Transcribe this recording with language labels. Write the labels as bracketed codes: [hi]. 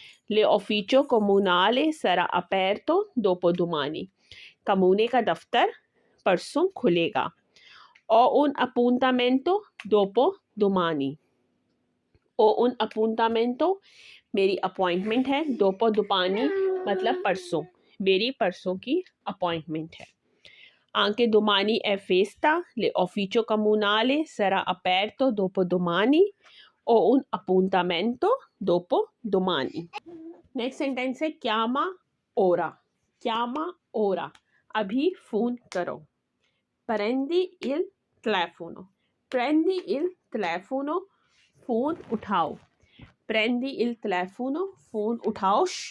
[it] ले ऑफिचो कोमुनाले सारा अपेरतो दोपो दुमानी [hi] कमूने का दफ्तर परसों खुलेगा। [it] o un appuntamento dopo domani, o un appuntamento [hi] मेरी अपॉइंटमेंट है, [it] दोपो दुपानी [hi] मतलब परसों, मेरी परसों की अपॉइंटमेंट है। [it] anche domani è festa, le ufficio comunale sarà aperto dopo domani, ho un appuntamento dopo domani। [hi] Next sentence है [it] chiama ora, chiama ora [hi] अभी फोन करो। [it] prendi il telefono, prendi il telefono [hi] phone उठाओ। [it] prendi il telefono [hi] फोन उठाओ।